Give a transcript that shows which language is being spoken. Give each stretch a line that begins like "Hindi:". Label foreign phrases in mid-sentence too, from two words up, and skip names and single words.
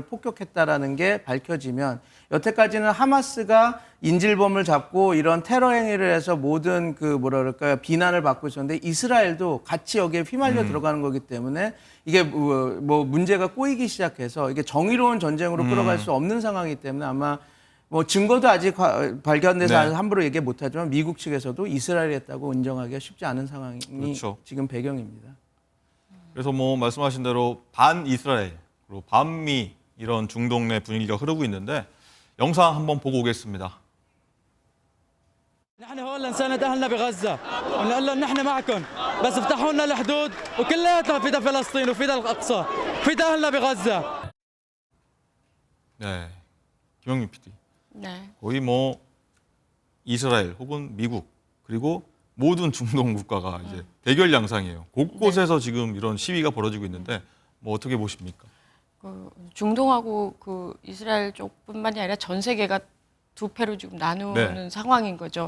Korean: 폭격했다라는 게 밝혀지면 여태까지는 하마스가 인질범을 잡고 이런 테러 행위를 해서 모든 비난을 받고 있었는데 이스라엘도 같이 여기에 휘말려 들어가는 거기 때문에 이게 뭐 문제가 꼬이기 시작해서 이게 정의로운 전쟁으로 끌어갈 수 없는 상황이기 때문에 아마 뭐 증거도 아직 발견돼서 함부로 얘기 못하지만 미국 측에서도 이스라엘이 했다고 인정하기가 쉽지 않은 상황이 지금 배경입니다. 그래서 뭐 말씀하신 대로 반 이스라엘 그리고 반미 이런 중동 내 분위기가 흐르고 있는데 영상 한번 보고 오겠습니다.
Arabic: نحن هون لنساند أهلنا بغزة ونقول لهم نحن معكم بس افتحوا لنا الحدود وكلياتنا فيدا فلسطين وفيدا الأقصى فيدا أهلنا بغزة.
Korean: 네, 김영민 PD. 네. 거의 뭐 이스라엘 혹은 미국 그리고 모든 중동 국가가 이제 대결 양상이에요. 곳곳에서 지금 이런 시위가 벌어지고 있는데 뭐 어떻게 보십니까? 그 중동하고 그 이스라엘 쪽뿐만이 아니라 전 세계가 두 패로 지금 나누는 상황인 거죠.